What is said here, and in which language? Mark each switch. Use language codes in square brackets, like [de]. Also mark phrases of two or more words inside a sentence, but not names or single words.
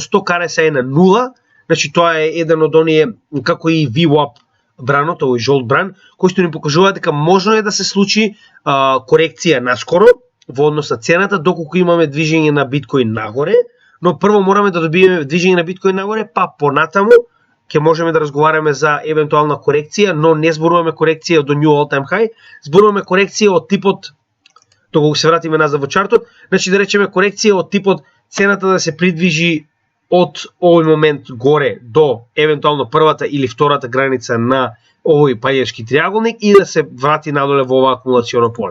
[mk] Stock RSI е на 0, значи тоа е еден од оние како и VWAP бранот, овој жолт бран, кој што ни покажува дека можно е да се случи корекција наскоро во однос на цената, доколку имаме движење на биткоин нагоре, но прво мораме да добиеме движење на биткоин нагоре, па понатаму ќе можеме да разговараме за евентуална корекција, но не зборуваме корекција до [en] new all time high, [mk] зборуваме корекција од типот, доколку се вратиме назад во чартот, значи да речеме корекција од типот цената да се придвижи од овој момент горе до евентуално првата или втората граница на овој пајачки триаголник и да се врати надоле во ова акумулационо поле.